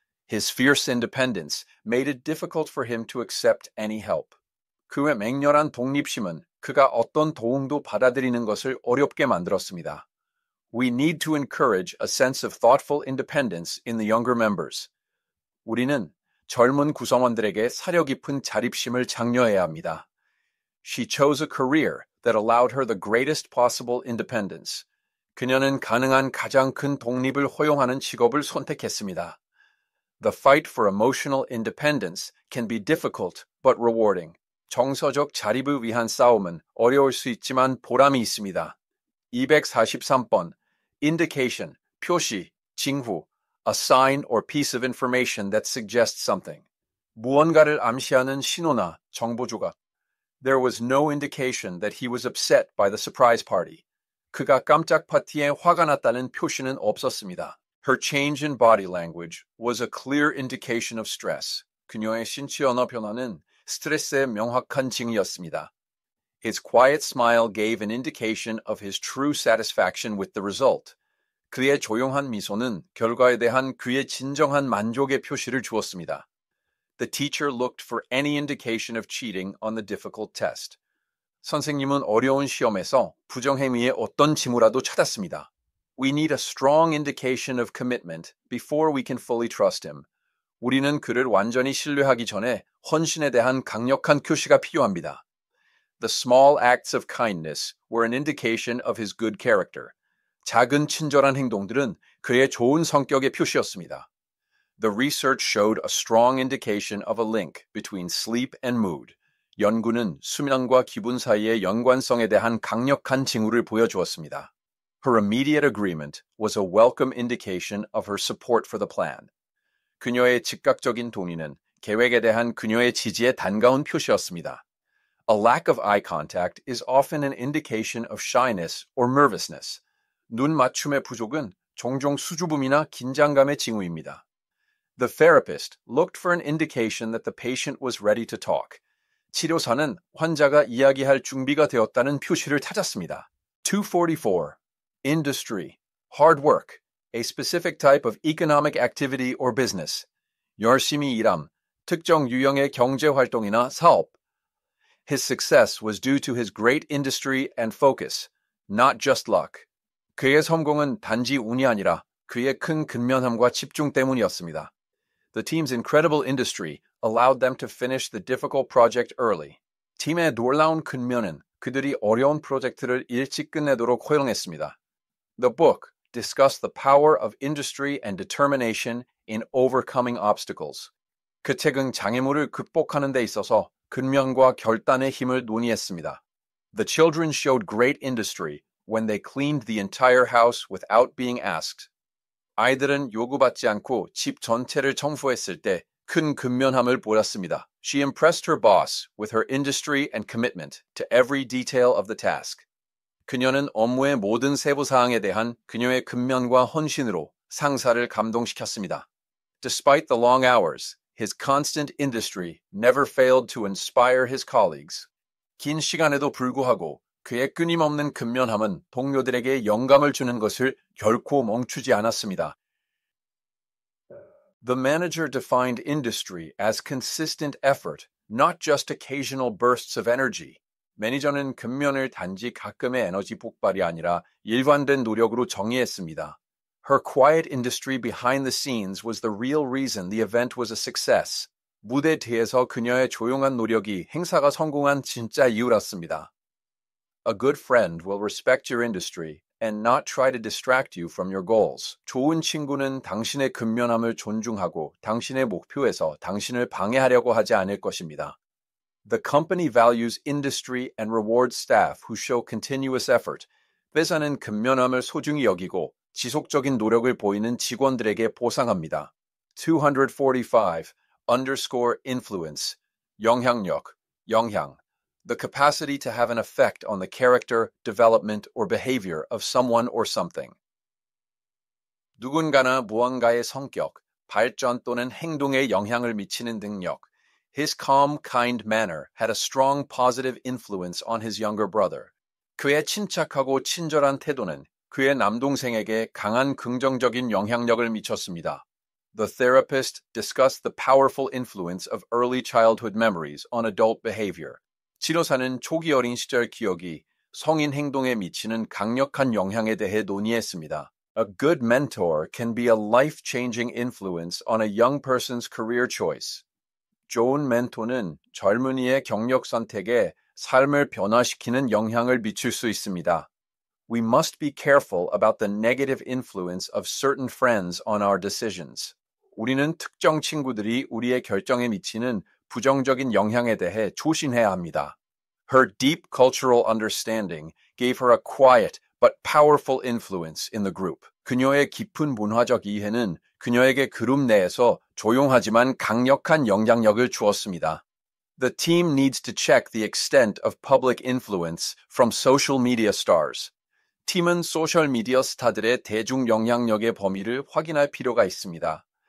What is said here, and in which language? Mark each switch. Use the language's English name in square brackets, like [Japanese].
[English] His fierce independence made it difficult for him to accept any help. [Korean] 그의 맹렬한 독립심은 그가 어떤 도움도 받아들이는 것을 어렵게 만들었습니다. [English] We need to encourage a sense of thoughtful independence in the younger members. [Korean] 우리는 젊은 구성원들에게 사려 깊은 자립심을 장려해야 합니다. [English] She chose a career that allowed her the greatest possible independence. [Korean] 그녀는 가능한 가장 큰 독립을 허용하는 직업을 선택했습니다. [English] The fight for emotional independence can be difficult but rewarding. [Korean] 정서적 자립을 위한 싸움은 어려울 수 있지만 보람이 있습니다. 243번. [English] Indication, [Korean] 표시, 징후, [English] a sign or piece of information that suggests something. [Korean] 무언가를 암시하는 신호나 정보 조각. [English] There was no indication that he was upset by the surprise party. [Korean] 그가 깜짝 파티에 화가 났다는 표시는 없었습니다. [English] Her change in body language was a clear indication of stress. [Korean] 그녀의 신체 언어 변화는 스트레스의 명확한 징이었습니다. [English] His quiet smile gave an indication of his true satisfaction with the result. [Korean] 그의 조용한 미소는 결과에 대한 그의 진정한 만족의 표시를 주었습니다. [English] The teacher looked for any indication of cheating on the difficult test. [Korean] 선생님은 어려운 시험에서 부정행위의 어떤 징후라도 찾았습니다. [English] We need a strong indication of commitment before we can fully trust him. [Korean] 우리는 그를 완전히 신뢰하기 전에 헌신에 대한 강력한 표시가 필요합니다. [English] The small acts of kindness were an indication of his good character. [Korean] 작은 친절한 행동들은 그의 좋은 성격의 표시였습니다. [English] The research showed a strong indication of a link between sleep and mood. [Korean] 연구는 수면과 기분 사이의 연관성에 대한 강력한 징후를 보여주었습니다. [English] Her immediate agreement was a welcome indication of her support for the plan. [Korean] 그녀의 즉각적인 동의는 계획에 대한 그녀의 지지의 단가운 표시였습니다. [English] A lack of eye contact is often an indication of shyness or nervousness. [Korean] 눈 맞춤의 부족은 종종 수줍음이나 긴장감의 징후입니다. [English] The therapist looked for an indication that the patient was ready to talk. [Korean] 치료사는 환자가 이야기할 준비가 되었다는 표시를 찾았습니다. 244. [English] Industry, hard work, a specific type of economic activity or business. [Korean] 열심히 일함, 특정 유형의 경제 활동이나 사업. [English] His success was due to his great industry and focus, not just luck. [Korean] 그의 성공은 단지 운이 아니라 그의 큰 근면함과 집중 때문이었습니다. [English] The team's incredible industry allowed them to finish the difficult project early. [Korean] 팀의 놀라운 근면은 그들이 어려운 프로젝트를 일찍 끝내도록 허용했습니다. [English] The book discussed the power of industry and determination in overcoming obstacles. [Korean] 그 책은 장애물을 극복하는 데 있어서 근면과 결단의 힘을 논의했습니다. [English] The children showed great industry when they cleaned the entire house without being asked. [Korean] 아이들은 요구받지 않고 집 전체를 청소했을 때 큰 근면함을 보였습니다. [English] She impressed her boss with her industry and commitment to every detail of the task. [Korean] 그녀는 업무의 모든 세부 사항에 대한 그녀의 근면과 헌신으로 상사를 감동시켰습니다. [English] Despite the long hours, his constant industry never failed to inspire his colleagues. [Korean] 긴 시간에도 불구하고 그의 끊임없는 근면함은 동료들에게 영감을 주는 것을 결코 멈추지 않았습니다. [English] The manager defined industry as consistent effort, not just occasional bursts of energy. [Korean] 매니저는 근면을 단지 가끔의 에너지 폭발이 아니라 일관된 노력으로 정의했습니다. [English] Her quiet industry behind the scenes was the real reason the event was a success. [Korean] 무대 뒤에서 그녀의 조용한 노력이 행사가 성공한 진짜 이유였습니다. [English] A good friend will respect your industry and not try to distract you from your goals. [Korean] 좋은 친구는 당신의 근면함을 존중하고 당신의 목표에서 당신을 방해하려고 하지 않을 것입니다. [English] The company values industry and rewards staff who show continuous effort. [Korean] 회사는 근면함을 소중히 여기고 지속적인 노력을 보이는 직원들에게 보상합니다. [English] 245. Underscore influence. [Korean] 영향력, 영향. [English] The capacity to have an effect on the character, development, or behavior of someone or something. [Korean] 누군가나 무언가의 성격, 발전 또는 행동에 영향을 미치는 능력. [English] His calm, kind manner had a strong positive influence on his younger brother. [Korean] 그의 침착하고 친절한 태도는 그의 남동생에게 강한 긍정적인 영향력을 미쳤습니다. [English] The therapist discussed the powerful influence of early childhood memories on adult behavior. [Korean] 치료사는 초기 어린 시절 기억이 성인 행동에 미치는 강력한 영향에 대해 논의했습니다. [English] A good mentor can be a life-changing influence on a young person's career choice. [Korean] 좋은 멘토는 젊은이의 경력 선택에 삶을 변화시키는 영향을 미칠 수 있습니다. [English] We must be careful about the negative influence of certain friends on our decisions. [Korean] 우리는 특정 친구들이 우리의 결정에 미치는 부정적인 영향에 대해 조심해야 합니다. [English] Her deep cultural understanding gave her a quiet but powerful influence in the group. [Korean] 그녀의 깊은 문화적 이해는 그녀에게 그룹 내에서 조용하지만 강력한 영향력을 주었습니다. [English] The team needs to check the extent of public influence from social media stars. [Korean] 팀은 소셜미디어 스타들의 대중 영향력의 범위를 확인할 필요가 있습니다.